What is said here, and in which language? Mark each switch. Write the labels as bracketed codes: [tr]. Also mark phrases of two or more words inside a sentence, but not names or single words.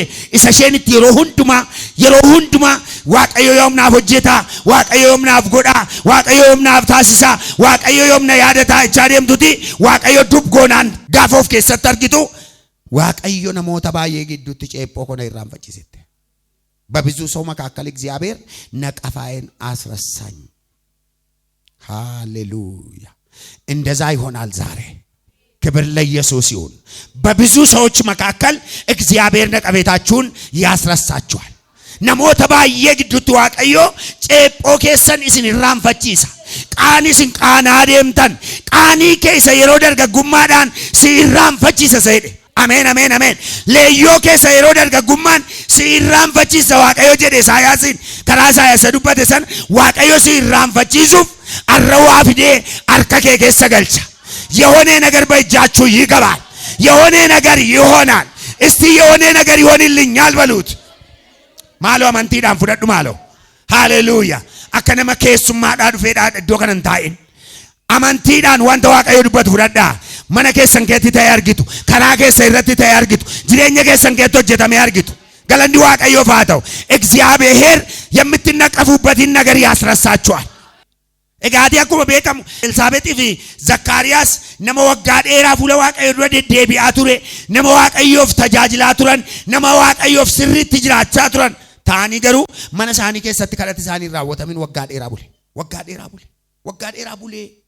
[om] Isa isheen itti yeroo hundumaa Waaqayyo yoom naaf hojjeta, Waaqayyo yoom naaf godha, Waaqayyo yoom naaf taasisa, Waaqayyo yoom na yaadata jechaa deemtuti. Waaqayyo dubgoonaan gaafa of keessatti argitu Waaqayyo namoota baay'ee gidduutti ceephoo kona irraanfachiisette. [am] በብዙ ሰው መካከል እግዚአብሔር ነቀፋዬን አስረሳኝ። ሃሌሉያ! እንደዛ ይሆናል ዛሬ። ክብር ለኢየሱስ ይሁን። በብዙ ሰዎች መካከል እግዚአብሔር ነቀፌታችሁን ያስረሳችኋል። [om] namoota baay'ee gidduutti Waaqayyo ceephoo keessan isin irraanfachiisa. Qaanii isin qaanaa deemtan, qaanii keessa yeroo dargaggummaadhaan si irraanfachiisa jedhe. Ameen, ameen, ameen. Leeyyoo keessa yeroo dargaggummaan si irraanfachiisa Waaqayyo jedhe Isaayaasiin karaa Isaayaasa dubbate san Waaqayyo si irraanfachiisuuf arrawaa fidee harka kee keessa galcha. [am] የሆነ ነገር በእጃችሁ ይገባል። የሆነ ነገር ይሆናል። እስቲ የሆነ ነገር ይሆንልኛል በሉት። [om] maalo amantiidhaan fudhadhu maalo haleeluyaa akkana me keessummaadhaa dhufeedhaa iddoo kanan taa'in amantiidhaan wanta Waaqayyo dubbatu fudhadhaa mana keessan keetti ta'ee argitu karaa keessa irratti ta'ee argitu jireenya keessan keetti hojjetamee argitu galanni Waaqayyoof haa ta'u [am] እግዚአብሔር የምትነቀፉበትን ነገር ያስረሳችኋል [om] egaati akkuma beekamu Elsaabeexii fi Zakkaariyaas nama waggaa dheeraa fuula Waaqayyoo dura deddeebi'aa ture nama Waaqayyoof tajaajilaa turan nama Waaqayyoof sirriitti jiraachaa turan ta'anii garuu mana isaanii keessatti kadhati isaanii raawwatamin waggaa dheeraa bulee